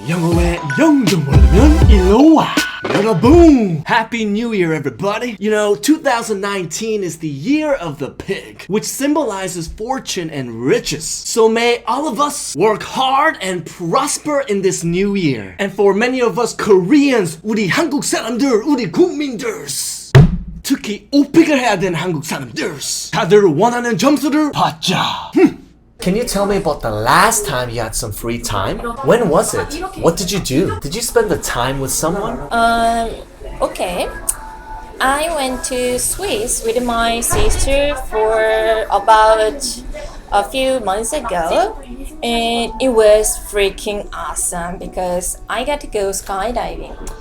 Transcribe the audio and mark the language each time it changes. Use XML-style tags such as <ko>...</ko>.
<ko>영어에 영도 모르면 일로 와. 여러분!</ko> <en>Happy New Year, everybody! You know, 2019 is the year of the pig, which symbolizes fortune and riches. So may all of us work hard and prosper in this new year. And for many of us Koreans,</en> <ko>우리 한국 사람들, 우리 국민들, 특히 오픽을 해야 되는 한국 사람들, 다들 원하는 점수를 받자.</ko> <en>Can you tell me about the last time you had some free time? When was it? What did you do? Did you spend the time with someone? Okay. I went to Swiss with my sister for about a few months ago, and it was freaking awesome because I got to go skydiving.</en>